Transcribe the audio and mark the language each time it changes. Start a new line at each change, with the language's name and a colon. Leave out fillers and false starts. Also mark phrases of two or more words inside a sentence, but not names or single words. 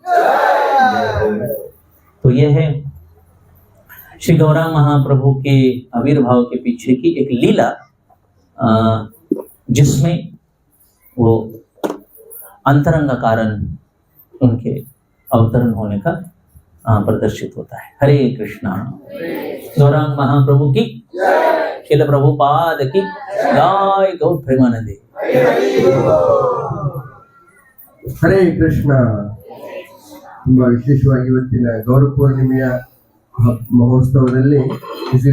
Hindi: तो यह है श्री गौरांग महाप्रभु के आविर्भाव के पीछे की एक लीला, जिसमें वो अंतरंग कारण उनके अवतरण होने का प्रदर्शित होता है। हरे कृष्णा। गौरांग महाप्रभु की, श्रील प्रभुपाद की जय। गौर प्रेमानंदे।
Kannada: ಹರೇ ಕೃಷ್ಣ. ತುಂಬಾ ವಿಶೇಷವಾಗಿ ಇವತ್ತಿನ ಗೌರ ಪೂರ್ಣಿಮೆಯ ಮಹೋತ್ಸವದಲ್ಲಿ